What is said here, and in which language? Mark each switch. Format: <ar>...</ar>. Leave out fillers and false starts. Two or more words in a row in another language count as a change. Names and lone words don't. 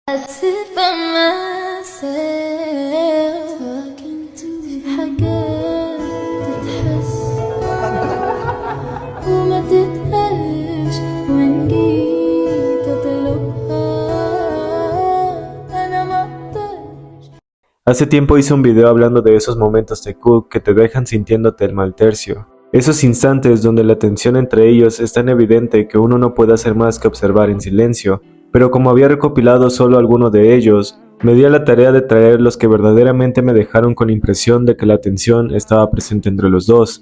<en>sit by myself talking to</en> <ar>حاجات تتحس وما تتقالش وإن جيت أطلبها أنا ما أقدرش.</ar> <es>Hace tiempo hice un video hablando de esos momentos de Cook que te dejan sintiéndote el mal tercio. Esos instantes donde la tensión entre ellos es tan evidente que uno no puede hacer más que observar en silencio, pero como había recopilado solo algunos de ellos, me di a la tarea de traer los que verdaderamente me dejaron con la impresión de que la tensión estaba presente entre los dos.</es>